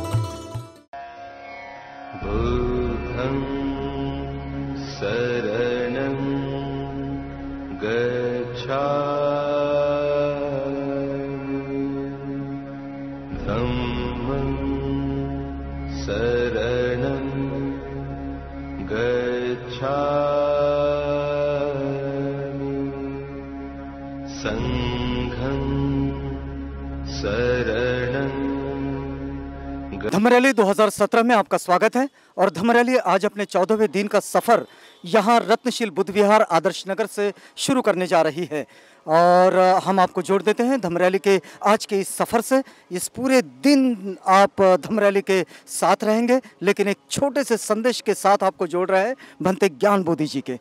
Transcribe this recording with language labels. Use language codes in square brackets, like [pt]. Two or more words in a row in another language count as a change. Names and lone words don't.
[pi] शरणं गच्छामि धम्मं शरणं गच्छामि संघं शरणं। [hi] धम्म रैली 2017 में आपका स्वागत है। और धम्म रैली आज अपने 14वें दिन का सफ़र यहाँ रत्नशील बुद्ध विहार आदर्श नगर से शुरू करने जा रही है। और हम आपको जोड़ देते हैं धम्म रैली के आज के इस सफ़र से। इस पूरे दिन आप धम्म रैली के साथ रहेंगे, लेकिन एक छोटे से संदेश के साथ आपको जोड़ रहा है भंते ज्ञान बोधि जी के।